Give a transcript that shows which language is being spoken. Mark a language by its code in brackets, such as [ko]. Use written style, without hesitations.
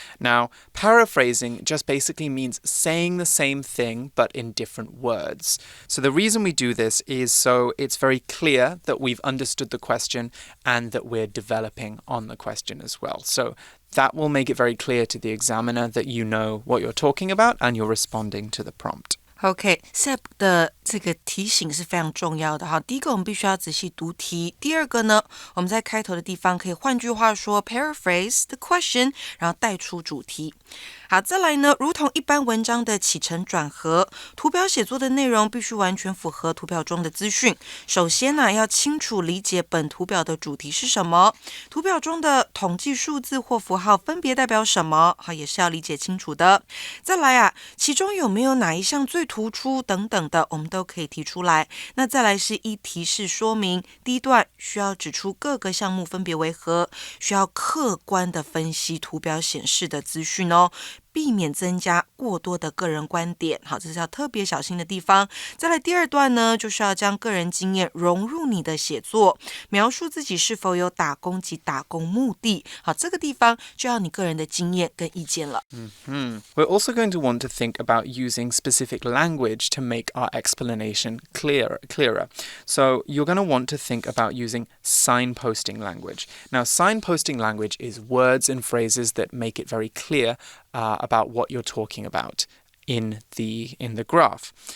[en] Now, paraphrasing just basically means saying the same thing but in different words. So the reason we do this is so it's very clear that we've understood the question and that we're developing on the question as well. So that will make it very clear to the examiner that you know what you're talking about and you're responding to the prompt. [zh] OK, SEP 的这个提醒是非常重要的哈。第一个，我们必须要仔细读题。第二个呢，我们在开头的地方可以换句话说 [en] paraphrase the question， [zh] 然后带出主题。好，再来呢，如同一般文章的起承转合，图表写作的内容必须完全符合图表中的资讯。首先呢，要清楚理解本图表的主题是什么，图表中的统计数字或符号分别代表什么，好，也是要理解清楚的。再来其中有没有哪一项最突出等等的，我们都可以提出来。那再来是依提示说明，第一段需要指出各个项目分别为何，需要客观的分析图表显示的资讯哦。避免增加过多的个人观点，好，这是要特别小心的地方。再来第二段呢，就是要将个人经验融入你的写作，描述自己是否有打工及打工目的。好，这个地方就要你个人的经验跟意见了。 [en] We're also going to want to think about using specific language to make our explanation clearer. So you're going to want to think about using signposting language. Now, signposting language is words and phrases that make it very clear about what you're talking about in the graph.